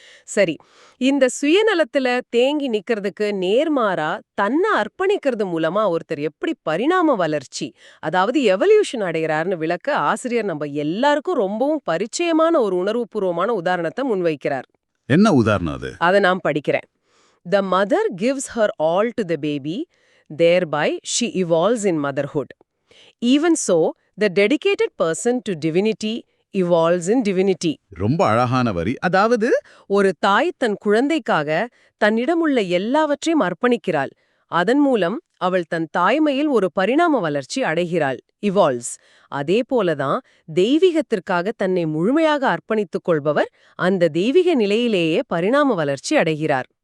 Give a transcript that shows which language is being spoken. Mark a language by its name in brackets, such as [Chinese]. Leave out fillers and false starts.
[Tamil] சரி, இந்த சுயநலத்துல தேங்கி நிக்கிறதுக்கு நேர்மாறா, தன்ன அர்ப்பணிக்கிறது மூலமா ஒருத்தர் எப்படி பரிணாம வளர்ச்சி, அதாவது எவல்யூஷன் அடையறாருன்னு விளக்க ஆசிரியர் நம்ம எல்லாருக்கும் ரொம்பவும் பரிச்சயமான ஒரு உணர்வுபூர்வமான உதாரணத்த முன்வைக்கிறார். என்ன உதாரணம் அது? அத நான் படிக்கிறேன். [English] The mother gives her all to the baby, thereby she evolves in motherhood. Even so, the dedicated person to divinity evolves in divinity. [Tamil] ரொம்ப அழகான வரி. அதாவது ஒரு தாய் தன் குழந்தைக்காக தன்னிடமுள்ள எல்லாவற்றையும் அர்ப்பணிக்கிறாள். அதன் மூலம் அவள் தன் தாய்மையில் ஒரு பரிணாம வளர்ச்சி அடைகிறாள், இவால்வ்ஸ். அதே போலதான் தெய்வீகத்திற்காக தன்னை முழுமையாக அர்ப்பணித்துக் கொள்பவர் அந்த தெய்வீக நிலையிலேயே பரிணாம வளர்ச்சி அடைகிறார்.